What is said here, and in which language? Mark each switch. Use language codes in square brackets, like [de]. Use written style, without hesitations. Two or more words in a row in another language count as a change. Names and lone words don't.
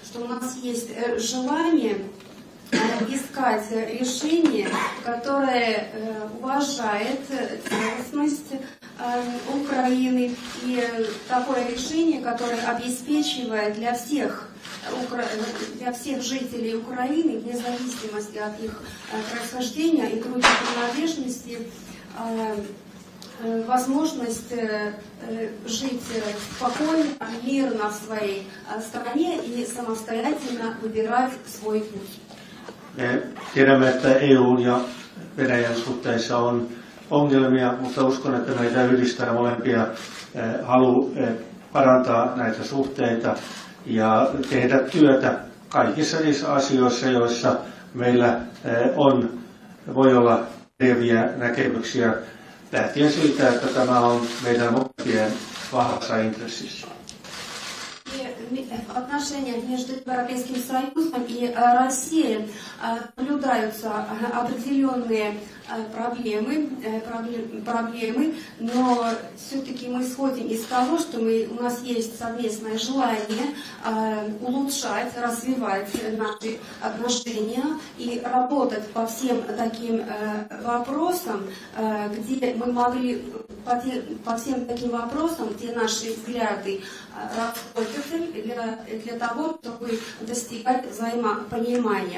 [ru] у нас есть желание искать решение, которое уважает целостность Украины, и такое решение, которое обеспечивает для всех жителей Украины, вне зависимости от их происхождения и группы принадлежности, возможность жить спокойно, мирно в своей стране и самостоятельно выбирать свой путь. [fi] Me tiedämme, että EU:n ja Venäjän suhteissa on ongelmia, mutta uskon, että meitä yhdistää molempia halu parantaa näitä suhteita ja tehdä työtä kaikissa niissä asioissa, joissa meillä voi olla eriäviä näkemyksiä, lähtien siitä, että tämä on meidän molempien vahvassa intressissä. [ru] В отношениях между Европейским Союзом и Россией наблюдаются определенные проблемы, но все-таки мы исходим из того, что у нас есть совместное желание улучшать, развивать наши отношения и работать по всем таким вопросам, где мы могли, по всем таким вопросам, где наши взгляды расходятся для того, чтобы достигать взаимопонимания.